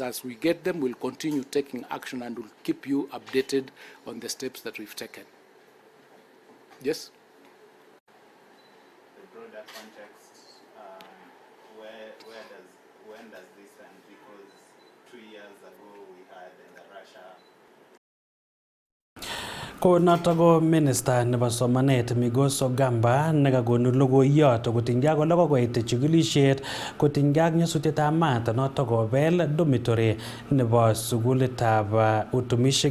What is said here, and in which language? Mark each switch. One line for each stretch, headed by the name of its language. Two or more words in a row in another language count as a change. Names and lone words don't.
English: As we get them, we'll continue taking action and we'll keep you updated on the steps that we've taken. Yes? The broader context, when does this end? Because 2 years ago we had in the Russia.
Kalenjin: Ko noto ko Minister nebo somanet Migos Ogamba nekakonu logoiyot kotinygei ak kokoit chikilisiet kotinygei ak nyasutietab maat noto kobel dormitory nebo sukulitab Utumishi